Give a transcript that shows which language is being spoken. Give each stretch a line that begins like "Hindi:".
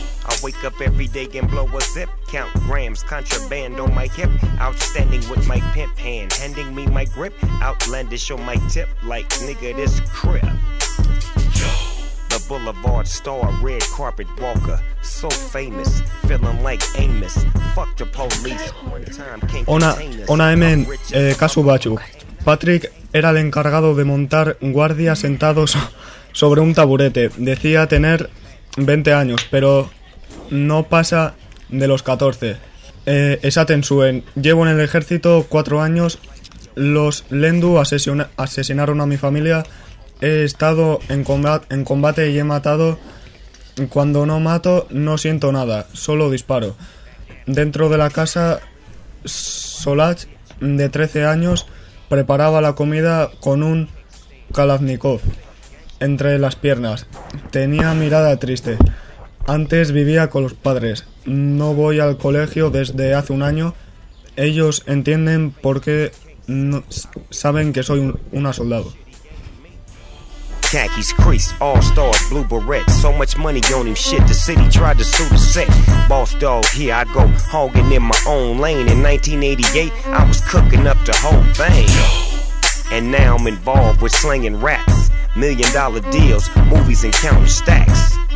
English: I wake up every day and blow a zip, count grams, contraband on my hip, outstanding with my pimp hand, handing me my grip, outlandish on my tip, like nigga this crib. The boulevard star, red carpet walker, so famous, feeling like Amos, fuck the police, one time can't contain us.
Basque: Ona hemen, kasu batzuk.
Spanish: Patrick era el encargado de montar guardia sentados sobre un taburete, decía tener 20 años, pero... No pasa de los 14.
Basque: Esaten zuen,
Spanish: llevo en el ejército 4 años, los Lendu asesinaron a mi familia, he estado en combate y he matado, cuando no mato no siento nada, solo disparo. Dentro de la casa, Solach, de 13 años, preparaba la comida con un Kalashnikov entre las piernas, tenía mirada triste. Antes vivía con los padres. No voy al colegio desde hace un año. Ellos entienden por qué no, saben que soy una soldado.
English: Khakis, crease, all-stars, blue beret. So much money on him, shit, the city tried to sue the set. Boss dog, here I go, hogging in my own lane. In 1988, I was cooking up the whole thing. And now I'm involved with slinging raps. $1 million deals, movies and counting stacks.